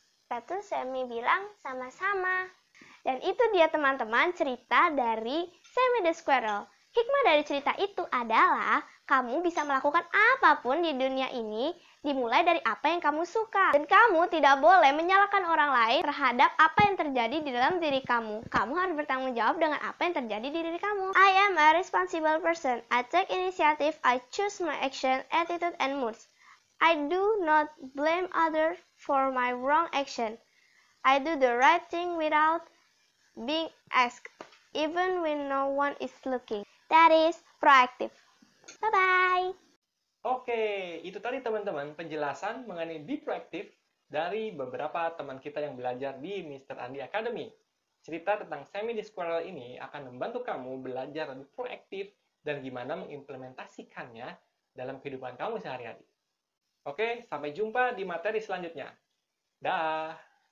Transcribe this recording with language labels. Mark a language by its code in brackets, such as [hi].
[id] Lalu Semi bilang, "Sama-sama." Dan itu dia teman-teman cerita dari Semi the Squirrel. Hikmah dari cerita itu adalah kamu bisa melakukan apapun di dunia ini dimulai dari apa yang kamu suka. Dan kamu tidak boleh menyalahkan orang lain terhadap apa yang terjadi di dalam diri kamu. Kamu harus bertanggung jawab dengan apa yang terjadi di diri kamu. [en] I am a responsible person. I take initiative. I choose my action, attitude, and moods. I do not blame others for my wrong action. I do the right thing without being asked, even when no one is looking. That is proactive. Bye-bye. [id] Oke, itu tadi teman-teman penjelasan mengenai be proactive dari beberapa teman kita yang belajar di Mr. Andi Academy. Cerita tentang semi di squirrel ini akan membantu kamu belajar lebih proaktif dan gimana mengimplementasikannya dalam kehidupan kamu sehari-hari. Oke, sampai jumpa di materi selanjutnya. Dah.